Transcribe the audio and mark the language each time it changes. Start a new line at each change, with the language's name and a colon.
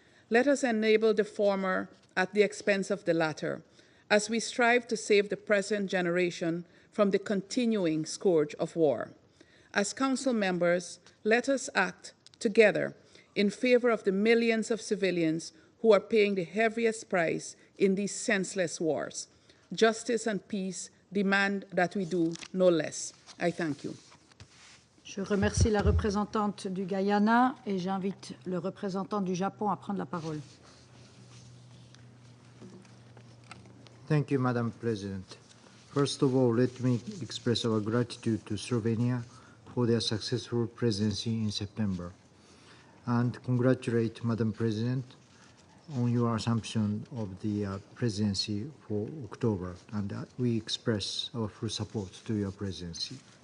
English: Let us enable the former at the expense of the latter, as we strive to save the present generation from the continuing scourge of war. As Council members, let us act together in favor of the millions of civilians who are paying the heaviest price in these senseless wars. Justice and peace demand that we do no less. I thank you.
French: Je remercie la représentante du Guyana et j'invite le représentant du Japon à prendre la parole.
English: Thank you, Madam President. First of all, let me express our gratitude to Slovenia for their successful presidency in September, and congratulate Madam President on your assumption of the presidency for October, and we express our full support to your presidency.